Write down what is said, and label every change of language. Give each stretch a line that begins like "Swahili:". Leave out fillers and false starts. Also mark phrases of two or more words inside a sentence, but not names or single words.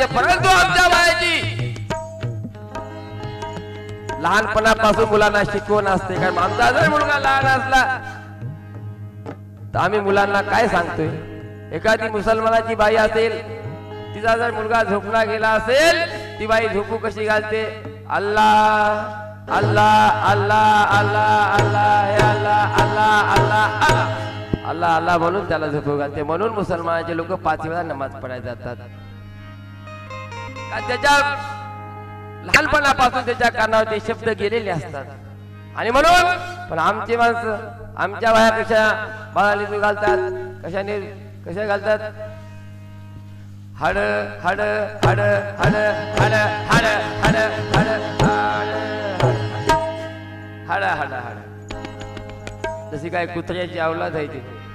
Marathi: परंतु आमच्या बायाची लहानपणापासून मुलांना शिकवण असते. कारण आमचा जर मुलगा लहान असला तर आम्ही मुलांना काय सांगतोय. एखादी मुसलमानाची बाई असेल, तिचा जर मुलगा झोपला गेला असेल, ती बाई झोपू कशी घालते, अल्लाह अल्लाह अल्लाह अल्लाह अल्लाह हे अल्लाह अल्लाह अल्लाह अल्लाह अल्लाह अल्लाह म्हणून त्याला झोपू घालते. म्हणून मुसलमानाचे लोक 5 वेळा नमाज पडायला जातात. त्याच्या लहानपणापासून त्याच्या कानावर ते शब्द गेलेले असतात. आणि म्हणून पण आमची माणसं आमच्या बाया कशा बाळाली घालतात, कशा घालतात, हड हड हड हड हड हड हड हड हड हड हड जशी काय कुत्र्याची अवलाद आहे ती.